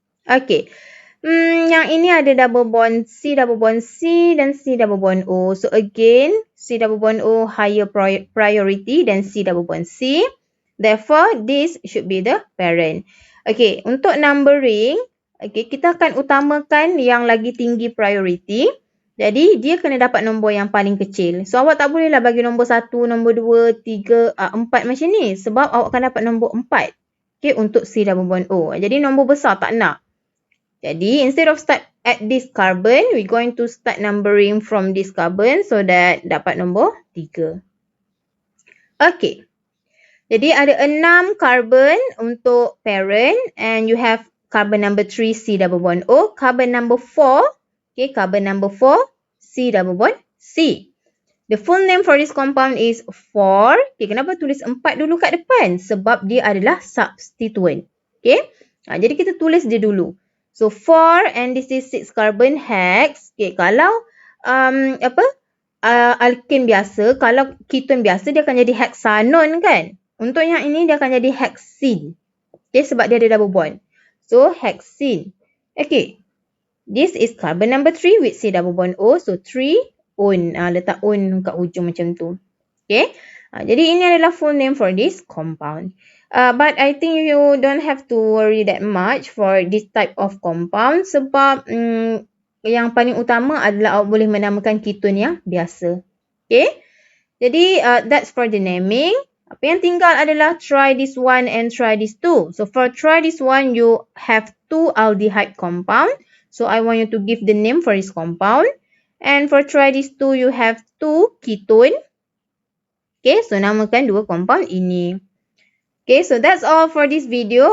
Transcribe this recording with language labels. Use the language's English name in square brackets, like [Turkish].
[Malay] Okay, yang ini ada double bond C dan C double bond O. [English] So again, C double bond O higher priority than C double bond C. Therefore, this should be the parent. [Malay] Okay, untuk numbering, okay, kita akan utamakan yang lagi tinggi priority. Jadi, dia kena dapat nombor yang paling kecil. So, awak tak bolehlah bagi nombor 1, nombor 2, 3, 4 macam ni. Sebab awak akan dapat nombor 4. Okay, untuk C double bond O. Jadi, nombor besar tak nak. Jadi, [English] instead of start at this carbon, we're going to start numbering from this carbon so that [Malay] dapat nombor 3. [English] Okay. [Malay] Jadi, ada 6 carbon untuk parent [English] and you have carbon number 3, C double bond O. Carbon number 4, okay, carbon number 4, C double bond C. The full name for this compound is 4. [Malay] Okay, kenapa tulis 4 dulu kat depan? Sebab dia adalah substituent. Okay, jadi kita tulis dia dulu. [English] So, 4 and this is 6 carbon hex. [Malay] Okay, kalau alkane biasa, kalau ketone biasa, dia akan jadi hexanon kan? Untuk yang ini, dia akan jadi hexene. Okay, sebab dia ada double bond. [English] So, hexene. Okay. This is carbon number 3 with C double bond O. [Malay] So, 3 on. Letak on kat ujung macam tu. Okay. Jadi, ini adalah [English] full name for this compound. But I think you don't have to worry that much for this type of compound. [Malay] Sebab yang paling utama adalah awak boleh menamakan ketone yang biasa. Okay. [English] Jadi, that's for the naming. [Malay] Apa yang tinggal adalah [English] try this one and try this two. So, for try this one, you have 2 aldehyde compound. So, I want you to give the name for this compound. And for try this two, you have 2 ketone. Okay, so [Malay] namakan 2 compound ini. [English] Okay, so that's all for this video.